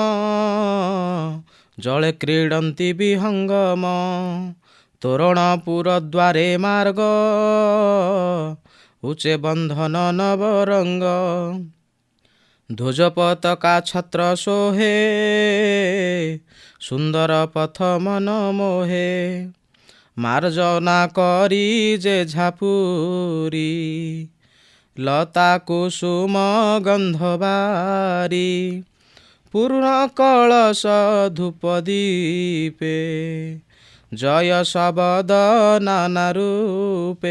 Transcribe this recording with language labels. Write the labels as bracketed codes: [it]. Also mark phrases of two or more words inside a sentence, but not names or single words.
[or] ଜଳେ କ୍ରୀଡନ୍ତି ବିହଙ୍ଗମ ତୋରଣପୁର ଦ୍ୱାରେ ମାର୍ଗ ଉଚେ ବନ୍ଧନ ନବରଙ୍ଗ ଧ୍ୱଜ ପତାକା ଛତ୍ର ସୋହେ ସୁନ୍ଦର ପଥ ମନ ମୋହେ। ମାର୍ଜନା କରି ଯେ ଝାପୁରୀ, ଲତା କୁସୁମ ଗନ୍ଧ ବାରି। ପୂର୍ଣ୍ଣ କଳସ ଧୂପ ଦୀପେ, ଜୟ ଶବଦ ନାନା ରୂପେ।